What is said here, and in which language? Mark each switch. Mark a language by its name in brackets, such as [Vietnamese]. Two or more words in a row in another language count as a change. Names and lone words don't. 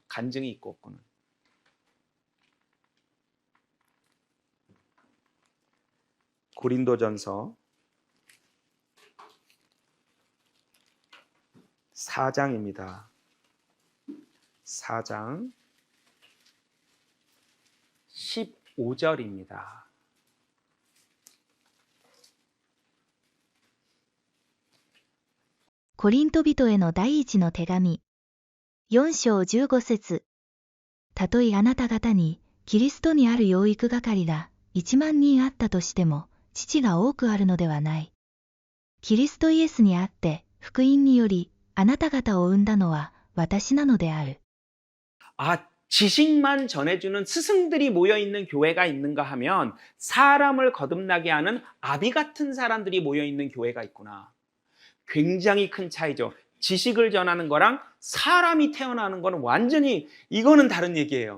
[Korean] 간증이 있고 없고는. 고린도전서 4장입니다. 4장 15절입니다. [Japanese] 고린도 人への第一の手紙4章15節。たとえあなた方にキリストにある養育係が1万人あったとしても、父が多くあるのではない。キリストイエスにあって福音によりあなた方を生んだのは私なのである。 [Korean] 지식만 전해주는 스승들이 모여있는 교회가 있는가 하면 사람을 거듭나게 하는 아비 같은 사람들이 모여있는 교회가 있구나. 굉장히 큰 차이죠. 지식을 전하는 거랑 사람이 태어나는 거는 완전히 이거는 다른 얘기예요.